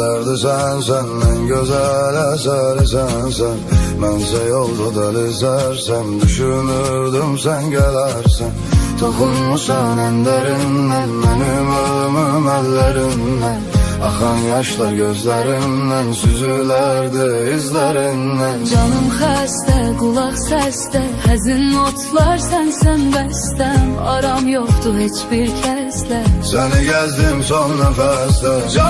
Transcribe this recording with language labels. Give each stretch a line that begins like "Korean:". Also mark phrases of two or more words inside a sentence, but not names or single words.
Turkish: sen en güzel eseri sen.
Azerbaijani: Mənsə yolda dəlizərsən, düşünürdüm
Turkish: sen gelersen.
Azerbaijani: Toxunmuşsan en derindən,
Turkish: benim ölümüm ellerindən.
Azerbaijani: Axan yaşlar gözlərimdən, süzülərdi izlərindən. Canım xəstə, qulaq səsdə, həzin notlar sənsən bəstəm. Aram yoxdur heç bir kəslə, səni gəzdim son nəfəsdə.